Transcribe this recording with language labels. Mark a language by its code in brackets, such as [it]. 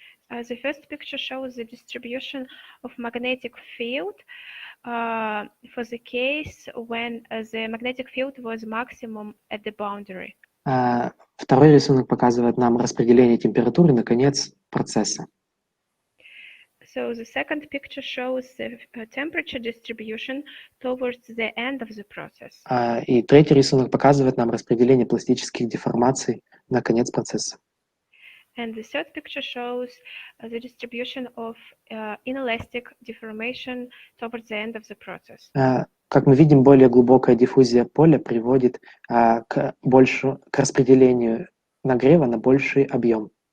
[en] The first picture shows the distribution of magnetic field for the case when the magnetic field was maximum at the boundary. [ru] Второй рисунок показывает нам распределение температуры на конец процесса. [en] So the second picture shows the temperature distribution towards the end of the process. [ru] И третий рисунок показывает нам распределение пластических деформаций на конец процесса. [en] And the third picture shows the distribution of inelastic deformation towards the end of the process. [ru] Как мы видим, более глубокая диффузия поля приводит к распределению нагрева на больший объем.